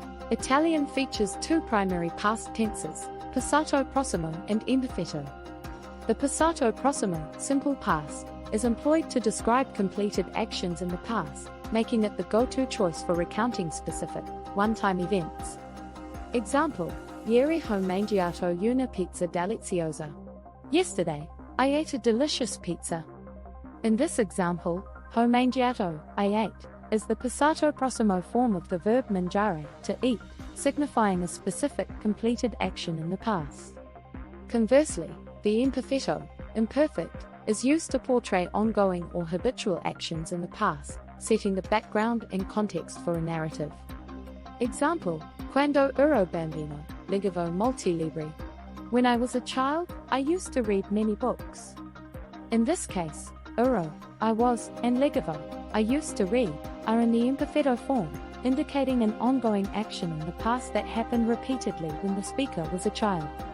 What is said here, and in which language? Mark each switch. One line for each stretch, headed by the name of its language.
English: Italian features two primary past tenses, passato prossimo and imperfetto. The passato prossimo, simple past, is employed to describe completed actions in the past, making it the go-to choice for recounting specific, one-time events.
Italian: Example: Ieri ho mangiato una pizza deliziosa.
English: Yesterday, I ate a delicious pizza. In this example, ho mangiato, I ate, is the passato prossimo form of the verb mangiare, to eat, signifying a specific, completed action in the past. Conversely, the imperfetto, imperfect, is used to portray ongoing or habitual actions in the past, setting the background and context for a narrative.
Italian: Example: Quando ero bambino, leggevo molti libri.
English: When I was a child, I used to read many books. In this case, ero, I was, and leggevo, I used to read, are in the imperfetto form, indicating an ongoing action in the past that happened repeatedly when the speaker was a child.